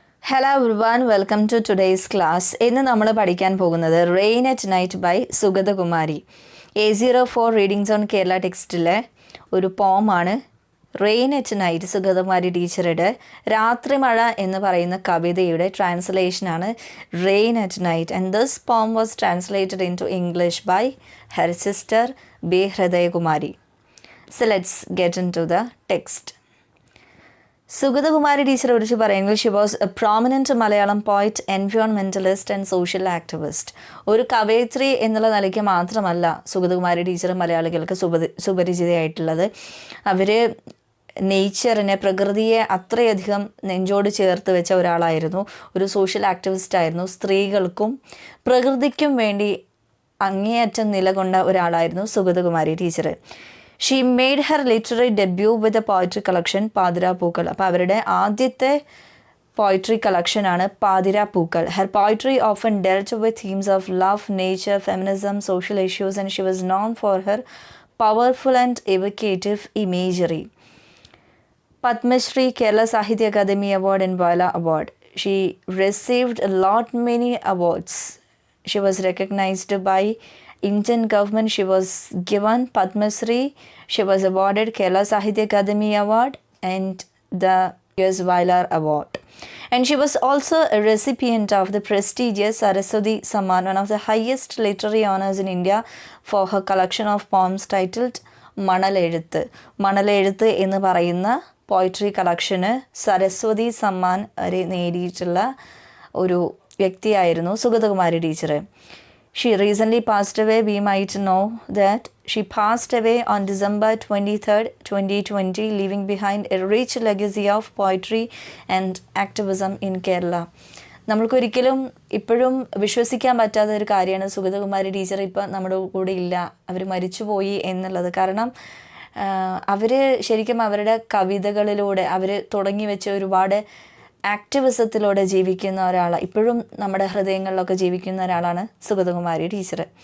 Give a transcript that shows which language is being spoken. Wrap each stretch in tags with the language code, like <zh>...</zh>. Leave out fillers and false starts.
<en>Hello everyone, welcome to today's class.</en> <ml>ഇന്ന് നമ്മൾ പഠിക്കാൻ പോകുന്നത് rain at night bye Sugathakumari. A04 readings on Kerala ടെക്സ്റ്റിലെ ഒരു പോമാണ് റെയിൻ അറ്റ് നൈറ്റ്. സുഗതകുമാരി ടീച്ചറുടെ രാത്രി മഴ എന്ന് പറയുന്ന കവിതയുടെ ട്രാൻസ്ലേഷനാണ് rain at night.</ml> <en>And this poem was translated into English by her sister B Hridayakumari. So let's get into the text. Sugathakumari teacher</en> <ml>കുറിച്ച് പറയുന്നത്</ml> <en>she was a prominent Malayalam poet, environmentalist and social activist.</en> <ml>ഒരു കവയിത്രി എന്നുള്ള നിലയ്ക്ക് മാത്രമല്ല Sugathakumari teacher മലയാളികൾക്ക് സുപരിചിതയായിട്ടുള്ളത്. അവർ നേച്ചറിനെ, പ്രകൃതിയെ അത്രയധികം നെഞ്ചോട് ചേർത്ത് വെച്ച ഒരാളായിരുന്നു. ഒരു സോഷ്യൽ ആക്ടിവിസ്റ്റ് ആയിരുന്നു. സ്ത്രീകൾക്കും പ്രകൃതിക്കും വേണ്ടി അങ്ങേയറ്റം നിലകൊണ്ട ഒരാളായിരുന്നു Sugathakumari teacher.</ml> <en>She made her literary debut with a poetry collection Pathirappookkal.</en> <ml>അപ്പോൾ അവരുടെ ആദ്യത്തെ പോയട്രി കളക്ഷനാണ് Pathirappookkal.</ml> <en>Her poetry often dealt with themes of love, nature, feminism, social issues and she was known for her powerful and evocative imagery. Padma Shri, Kerala Sahitya Akademi Award and Viola Award. She received a lot many awards. She was recognized by Indian government. She was given Padma Shri. She was awarded Kerala Sahitya Akademi Award and the US Viola Award. And she was also a recipient of the prestigious Saraswati Samman, one of the highest literary honors in India, for her collection of poems titled Manalezhuthu.</en> <ml>മണലെഴുത്ത് എന്ന് പറയുന്ന poetry കളക്ഷന് സരസ്വതി സമ്മാൻ വരെ നേടിയിട്ടുള്ള ഒരു വ്യക്തിയായിരുന്നു Sugathakumari teacher.</ml> <en>She recently passed away. We might know that she passed away on December 23rd, 2020, leaving behind a rich legacy of poetry and activism in Kerala.</en> <ml>നമ്മൾക്കൊരിക്കലും ഇപ്പോഴും വിശ്വസിക്കാൻ പറ്റാത്ത ഒരു കാര്യമാണ് സുഗതകുമാരി ടീച്ചർ ഇപ്പം നമ്മുടെ കൂടെ ഇല്ല, അവർ മരിച്ചുപോയി എന്നുള്ളത്. കാരണം അവർ ശരിക്കും അവരുടെ കവിതകളിലൂടെ അവർ തുടങ്ങി വെച്ച ഒരുപാട് ആക്ടിവിസത്തിലൂടെ ജീവിക്കുന്ന ഒരാളാണ്, ഇപ്പോഴും നമ്മുടെ ഹൃദയങ്ങളിലൊക്കെ ജീവിക്കുന്ന ഒരാളാണ് സുഗതകുമാരി ടീച്ചർ.</ml>